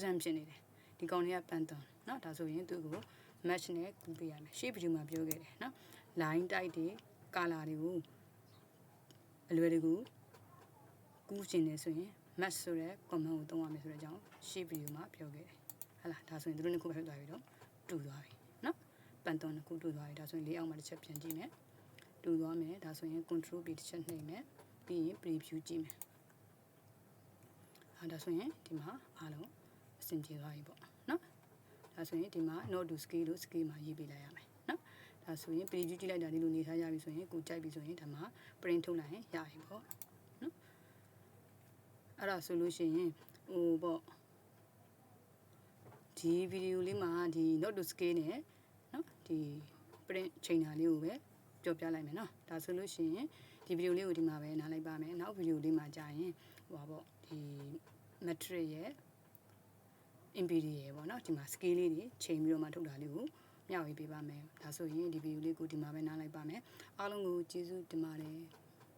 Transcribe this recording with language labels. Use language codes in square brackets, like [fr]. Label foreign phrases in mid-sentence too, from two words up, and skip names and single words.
[my] မ်းဖြစ်နေတယ်ဒီကောင်လေးကပန်တန်เนาะဒါဆိုရင်သူ့ကို match နဲ့ကူးပေးရမယ်ရှေ့ video မှာပြောခဲ့တယ်เนาะ [en] line type [my] တွေ color တွေကိုအလွယ်တကူကူးရှင်နေဆိုရင် match ဆိုတဲ့ command ကိုသုံးရမယ်ဆိုတဲ့အကြောင်းရှေ့ video မှာပြောခဲ့တယ်ဟလာဒါဆိုရင်တို့နှစ်ခုပဲထွက်သွားပြီတော့တူသွားပြီเนาะပန်တန်နှစ်ခုတူသွားပြီဒါဆိုရင်လေးအောက်မှာတစ်ချက်ပြန်ကြည့်မယ်တူသွားမယ်ဒါဆိုရင် [en] control B [my] တစ်ချက်နှိပ်မယ်ပြီးရင် preview ကြည့်မယ် ဒါဆိုရင်ဒီမှာအားလုံးအဆင်ပြေသွားပြီပေါ့နော်ဒါဆိုရင်ဒီမှာ [en] not to scale [my] လို့ scale မှာရေးပေးလိုက်ရမယ်နော်ဒါဆိုရင် preview ကြည့်လိုက်တာဒီလိုနေထားရပြီဆိုရင်ကိုကြိုက်ပြီဆိုရင်ဒါမှာ print ထုတ်လိုက်ရင်ရပြီပေါ့နော်အဲ့ဒါဆိုလို့ရှိရင်ဟိုပေါ့ ဒီဗီဒီယိုလေးမှာဒီ [en] not to scale [my] နဲ့နော်ဒီ print ချိန်တာလေးကိုပဲပြောပြလိုက်မယ်နော်ဒါဆိုလို့ရှိရင်ဒီဗီဒီယိုလေးကိုဒီမှာပဲနားလိုက်ပါမယ်နောက်ဗီဒီယိုလေးမှာကြာရင်ဟိုပါပေါ့ဒီ metric ရဲ့ imperial ပေါ့နော်ဒီမှာ scale လေးတွေချိန်ပြီးတော့မှထုတ်တာလေးကိုမျှဝေပေးပါမယ်ဒါဆိုရင်ဒီဗီဒီယိုလေးကိုဒီမှာပဲနားလိုက်ပါမယ်အားလုံးကိုကျေးဇူးတင်ပါတယ်